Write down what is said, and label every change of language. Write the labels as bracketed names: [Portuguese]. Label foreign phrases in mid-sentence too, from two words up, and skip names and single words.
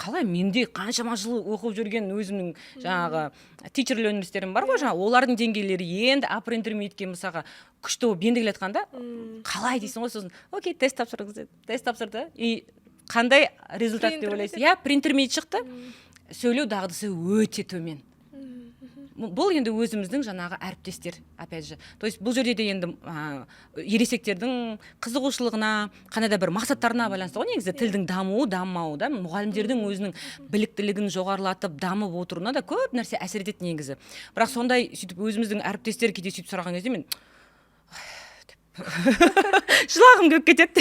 [Kazakh] Қалай менде қаншама жыл оқып жүрген өзімнің жаңағы [English] teacher learnersтерім [Kazakh] бар ғой, жаңа олардың деңгейлері енді [English] upper intermediate-ке [Kazakh] мысалға күшті болып ендігіле айтқанда, қалай дейсің ғой, сосын окей, тест тапсырды. И қандай результат деп ойлайсыз? [English] Upper intermediate шықты. [Kazakh] Сөйлеу дағдысы өте төмен. Бұл енді өзіміздің жаңағы әріптестер, [Russian] опять же. То есть [Kazakh] бұл жерде де енді ересектердің қызығушылығына, қандай да бір мақсаттарына байланысты ғой, негізі тілдің дамуы, дамымауы да, мұғалімдердің өзінің біліктілігін жоғарылатып, дамып отыруына да көп нәрсе әсер етеді негізі. Бірақ сондай сөйтіп өзіміздің әріптестер кейде сөйтіп сұраған кезде мен жылағым келіп кетеді.